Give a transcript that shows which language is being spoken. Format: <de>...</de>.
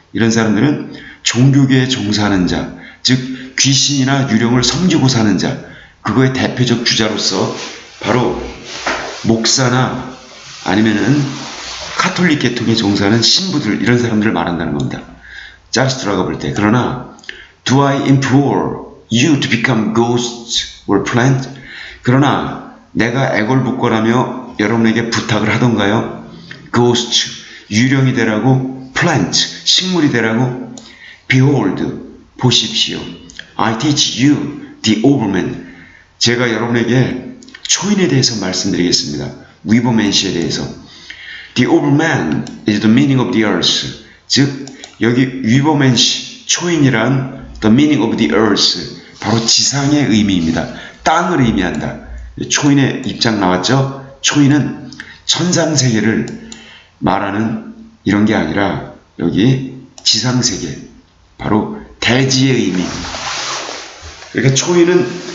<ko>이런 사람들은 종교계에 종사하는 자, 즉 귀신이나 유령을 섬기고 사는 자, 그거의 대표적 주자로서 바로 목사나 아니면은 카톨릭 계통에 종사하는 신부들, 이런 사람들을 말한다는 겁니다. 자라스트라가 볼 때. 그러나</ko> <en>Do I implore you to become ghosts or plant?</en> <ko>그러나 내가 애걸복걸하며 여러분에게 부탁을 하던가요? Ghost, 유령이 되라고, plant, 식물이 되라고.</ko> <en>Behold,</en> <ko>보십시오.</ko> <en>I teach you the overman.</en> <ko>제가 여러분에게 초인에 대해서 말씀드리겠습니다. 위버맨시에 대해서.</ko> <en>The overman is the meaning of the earth.</en> <ko>즉 여기 위버맨시, 초인이란</ko> <en>the meaning of the earth,</en> <ko>바로 지상의 의미입니다. 땅을 의미한다. 초인의 입장 나왔죠? 초인은 천상세계를 말하는 이런 게 아니라 여기 지상세계, 바로 대지의 의미. 그러니까 초인은</ko>